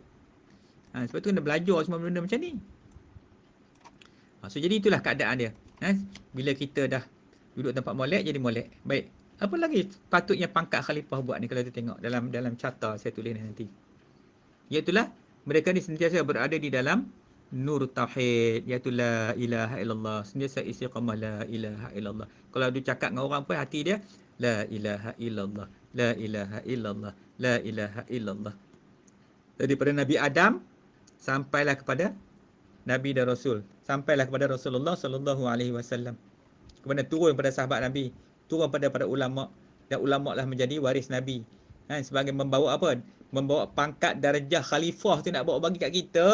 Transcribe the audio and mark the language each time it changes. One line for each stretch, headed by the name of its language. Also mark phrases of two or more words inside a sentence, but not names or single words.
Malay: Sebab tu kena belajar semua benda macam ni. So jadi itulah keadaan dia. Bila kita dah duduk tempat molek, jadi molek. Baik. Apa lagi patutnya pangkat khalifah buat ni kalau kita tengok dalam carta saya tulis ni nanti. Iaitulah mereka ni sentiasa berada di dalam nur tauhid, iaitu
Arabic: لا إله إلا الله.
Malay: Sentiasa istiqamah
Arabic: لا إله إلا الله.
Malay: Kalau dia cakap dengan orang pun hati dia
Arabic: لا إله إلا الله لا إله إلا الله لا إله إلا الله.
Malay: Daripada Nabi Adam sampailah kepada Nabi dan Rasul, sampailah kepada Rasulullah
Arabic: صلى الله عليه وسلم.
Malay: Kemudian turun pada sahabat Nabi, turun pada ulama, dan ulama lah menjadi waris Nabi. Sebagai membawa apa? Membawa pangkat darjah khalifah tu nak bawa bagi kat kita.